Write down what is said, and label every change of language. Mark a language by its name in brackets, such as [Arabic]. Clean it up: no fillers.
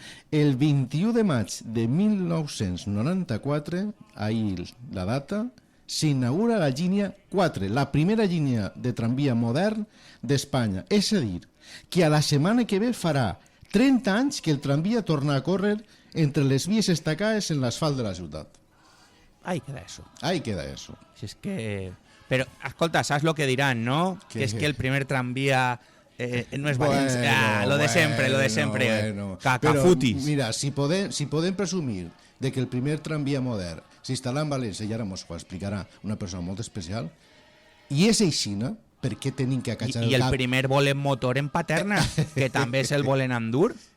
[Catalan] El 21 de maig de 1994, ahir la data, s'inaugura la línia 4, la primera línia de tramvia modern d'Espanya. És a dir, que a la setmana que ve farà 30 anys que el tramvia torna a córrer entre les vies estacades en l'asfalt de la ciutat. [Spanish] Ahí queda eso. Ahí queda eso. Si es que... Pero, escolta, ¿sabes lo que dirán, no? Que es que el primer tranvía no es Valencia. Lo de siempre, lo de siempre. Bueno. Cacafutis. [Catalan] Però, mira, si podem presumir de que el primer tramvia modern s'instal·là en València, i ara ens ho explicarà una persona molt especial, i és aixina, per què tenim que acatxar I el el cap? primer vol en motor en Paterna, que també és el vol en Andur.